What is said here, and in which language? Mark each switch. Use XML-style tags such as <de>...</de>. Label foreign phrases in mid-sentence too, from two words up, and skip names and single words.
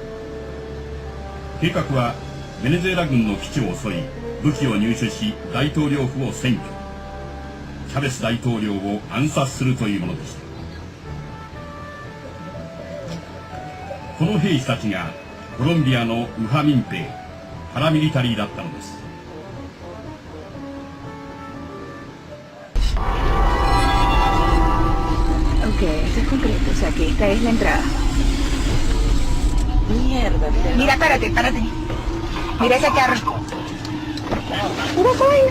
<ja>計画はベネズエラ軍の基地を襲い、武器を入手し大統領府を占拠、チャベス大統領を暗殺するというものでした。この兵士たちがコロンビアの右派民兵、パラミリタリーだったのです。</ja> <es>Ok, esto es concreto, o sea que esta es la entrada. Mierda, Mira, párate. Mira ese carro. Mira esa vaina.</es>